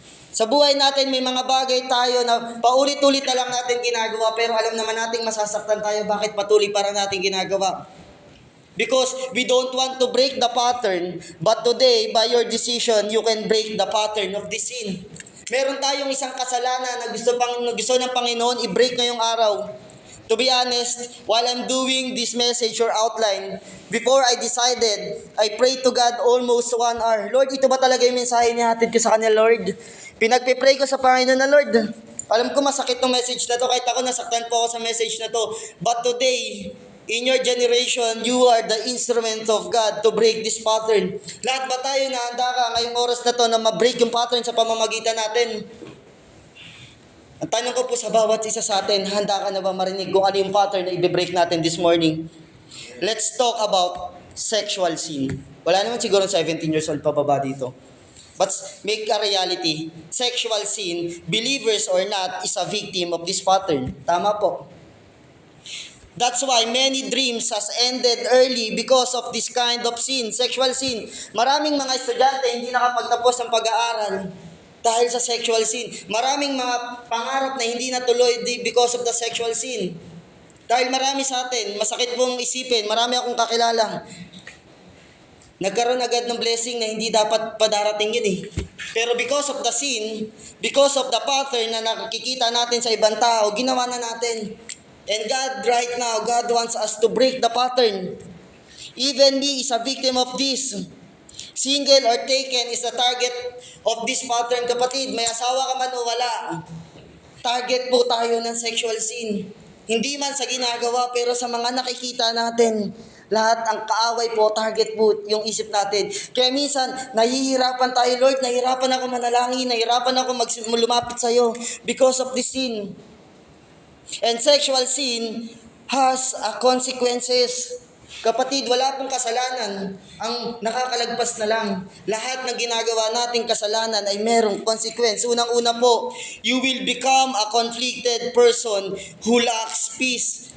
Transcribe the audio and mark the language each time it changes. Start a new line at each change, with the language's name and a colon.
Filipino: Sa buhay natin, may mga bagay tayo na paulit-ulit na lang natin ginagawa, pero alam naman natin masasaktan tayo. Bakit patuloy para natin ginagawa?
English: Because we don't want to break the pattern, but today, by your decision, you can break the pattern of this sin.
Filipino: Meron tayong isang kasalanan na gusto ng Panginoon i-break ngayong araw.
English: To be honest, while I'm doing this message or outline, before I decided, I prayed to God almost 1 hour.
Filipino: Lord, ito ba talaga yung mensahe niya hatid ko sa kanya, Lord? Pinagpipray ko sa Panginoon na, Lord, alam ko masakit tong message na to, kahit ako nasaktan po ako sa message na to.
English: But today, in your generation, you are the instrument of God to break this pattern.
Filipino: Lahat ba tayo nahanda ka ngayong oras na to na ma-break yung pattern sa pamamagitan natin? Ang tanong ko po sa bawat isa sa atin, handa ka na ba marinig kung ano yung pattern na i-break natin
English: this morning? Let's talk about sexual sin.
Filipino: Wala naman siguro 17 years old pa baba dito.
English: But make a reality, sexual sin, believers or not, is a victim of this pattern.
Filipino: Tama po.
English: That's why many dreams has ended early because of this kind of sin, sexual sin.
Filipino: Maraming mga estudyante hindi nakapagtapos ng pag-aaral dahil sa sexual sin. Maraming mga pangarap na hindi natuloy
English: because of the sexual sin.
Filipino: Dahil marami sa atin, masakit pong isipin, marami akong kakilala. Nagkaroon agad ng blessing na hindi dapat padarating yun eh. Pero
English: because of the sin, because of the pattern
Filipino: na nakikita natin sa ibang tao, ginawa na natin.
English: And God right now, God wants us to break the pattern. Even me is a victim of this. Single or taken is the target of this pattern.
Filipino: Kapatid, may asawa ka man o wala, target po tayo ng sexual sin. Hindi man sa ginagawa, pero sa mga nakikita natin, lahat ang kaaway po, target po yung isip natin. Kaya minsan, nahihirapan tayo, Lord, nahihirapan ako manalangin, nahihirapan ako lumapit sa'yo
English: because of this sin. And sexual sin has consequences.
Filipino: Kapatid, wala pong kasalanan ang nakakalagpas na lang. Lahat ng ginagawa nating kasalanan ay merong consequence. Unang-una po,
English: you will become a conflicted person who lacks peace.